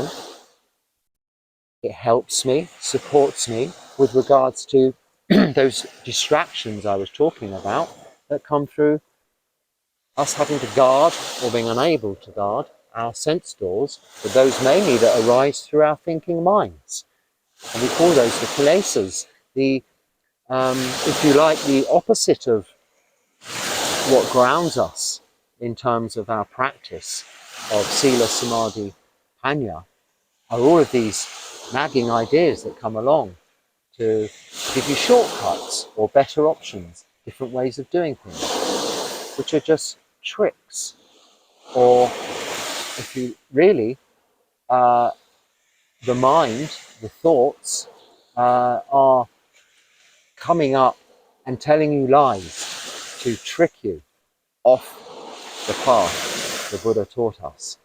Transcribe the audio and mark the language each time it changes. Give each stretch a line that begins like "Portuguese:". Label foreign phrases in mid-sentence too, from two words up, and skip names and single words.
English: It helps me, supports me with regards to those distractions I was talking about that come through us having to guard or being unable to guard our sense doors, but those mainly that arise through our thinking minds. And we call those the kilesas, the, if you like, the opposite of what grounds us in terms of our practice of
Pali: sila, samadhi, panya,
English: are all of these nagging ideas that come along to give you shortcuts or better options, different ways of doing things, which are just tricks. Or if you really, the mind, the thoughts are coming up and telling you lies to trick you off the path the Buddha taught us.